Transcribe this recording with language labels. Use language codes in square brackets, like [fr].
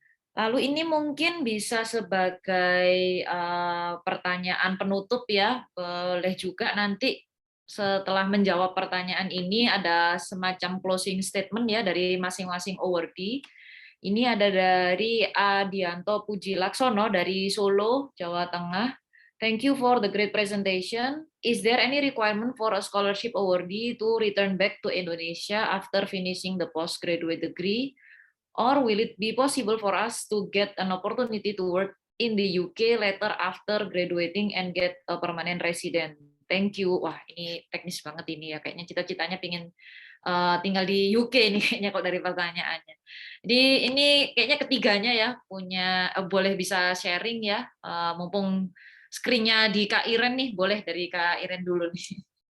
[id] Lalu ini mungkin bisa sebagai pertanyaan penutup ya, boleh juga nanti setelah menjawab pertanyaan ini ada semacam closing statement ya dari masing-masing awardee. Ini ada dari Adianto Puji Laksono dari Solo, Jawa Tengah. [en] Thank you for the great presentation. Is there any requirement for a scholarship awardee to return back to Indonesia after finishing the postgraduate degree? Or will it be possible for us to get an opportunity to work in the UK later after graduating and get a permanent resident? Thank you. [id] Wah, ini teknis banget ini ya. Kayaknya cita-citanya pengen tinggal di UK ini kayaknya kok dari pertanyaannya. Jadi ini kayaknya ketiganya ya punya boleh bisa sharing ya. Mumpung screen-nya di Kak Iren nih, boleh dari Kak Iren dulu nih.